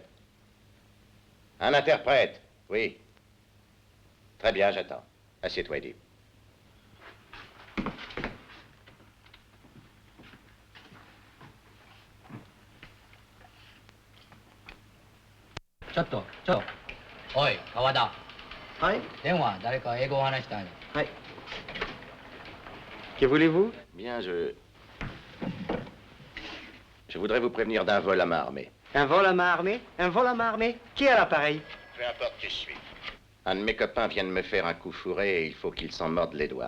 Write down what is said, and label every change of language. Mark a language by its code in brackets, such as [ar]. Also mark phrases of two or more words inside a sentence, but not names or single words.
[fr] Un interprète, oui. Très bien, j'attends. Assieds-toi, Eddie. [ja] Chotto. Oi, Kawada. [fr] Oui? [ja] 電話、誰か英語を話したい. [fr] Oui. Que voulez-vous? Bien, je voudrais vous prévenir d'un vol à main armée. Un vol à main armée? Un vol à main armée? Qui a l'appareil? Peu importe qui je suis. Un de mes copains vient de me faire un coup fourré et il faut qu'il s'en morde les doigts.